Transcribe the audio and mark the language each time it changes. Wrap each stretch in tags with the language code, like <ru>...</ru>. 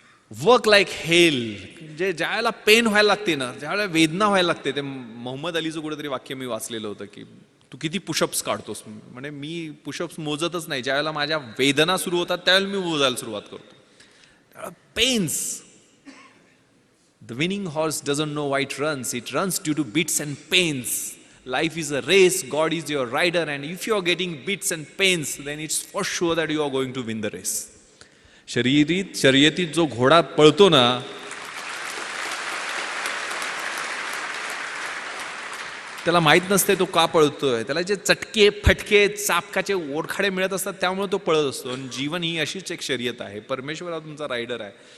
<en>work like hell,</en> <mr>म्हणजे ज्यावेळेला pen व्हायला लागते ना, ज्यावेळेला वेदना व्हायला लागते. ते मोहम्मद अलीचं कुठेतरी वाक्य मी वाचलेलं होतं की तू किती पुशअप्स काढतोस. म्हणजे मी पुशअप्स मोजतच नाही. ज्यावेळेला माझ्या वेदना सुरू होतात त्यावेळेला मी मोजायला सुरुवात करतो. त्यावेळेला pens.</mr> <en>The winning horse doesn't know why it runs. It runs due to beats and pains. Life is a race, God is your rider, and if you are getting beats and pains, then it's for sure that you are going to win the race.</en> <mr>शर्यतीत जो घोडा पळतो ना, त्याला माहित नसते तो का पळतोय. त्याला जे चटके, फटके, चापकाचे ओरखाडे मिळत असतात त्यामुळे तो पळत असतो. आणि जीवन ही अशीच एक शर्यत आहे. परमेश्वर हा तुमचा रायडर आहे.</mr>